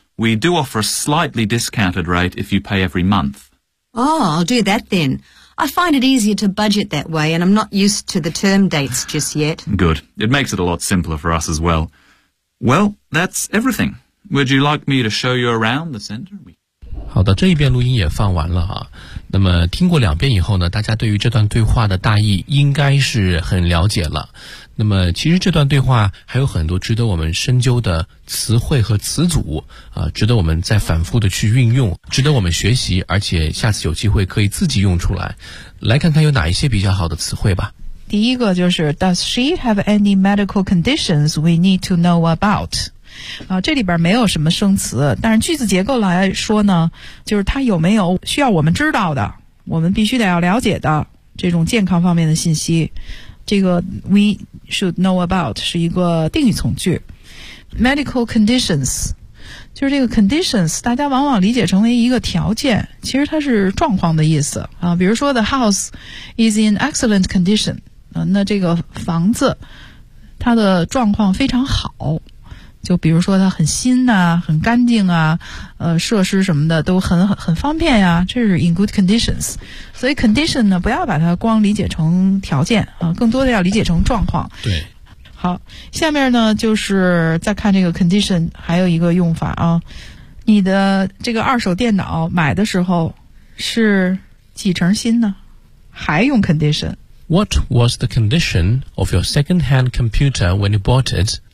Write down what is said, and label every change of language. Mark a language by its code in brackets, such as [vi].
[en] We do offer a slightly discounted rate if you pay every month. Oh, I'll do that then. I find it easier to budget that way, and I'm not used to the term dates just yet. Good. It makes it a lot simpler for us as well. Well, that's everything. Would you like me to show you around the center? [zh] 好的，这一遍录音也放完了啊。那么听过两遍以后呢，大家对于这段对话的大意应该是很了解了。那么其实这段对话还有很多值得我们深究的词汇和词组啊，值得我们再反复的去运用，值得我们学习，而且下次有机会可以自己用出来。来看看有哪一些比较好的词汇吧。第一个就是 [en] Does she have any medical conditions we need to know about? [zh] 啊，这里边没有什么生词，但是句子结构来说呢，就是他有没有需要我们知道的，我们必须得要了解的这种健康方面的信息。这个 [en] we should know about [zh] 是一个定语从句。 Medical conditions 就是这个 conditions， 大家往往理解成为一个条件，其实它是状况的意思啊。比如说 [en] the house is in excellent condition， [zh] 啊，那这个房子它的状况非常好。就比如说它很新啊，很干净啊，设施什么的都很方便呀，这是 [en] in good conditions。 [zh] 所以 condition 呢，不要把它光理解成条件啊，更多的要理解成状况。对，好，下面呢就是再看这个 condition 还有一个用法啊。你的这个二手电脑买的时候是几成新呢？还用 condition。 [en] What was the condition of your second hand computer when you bought it?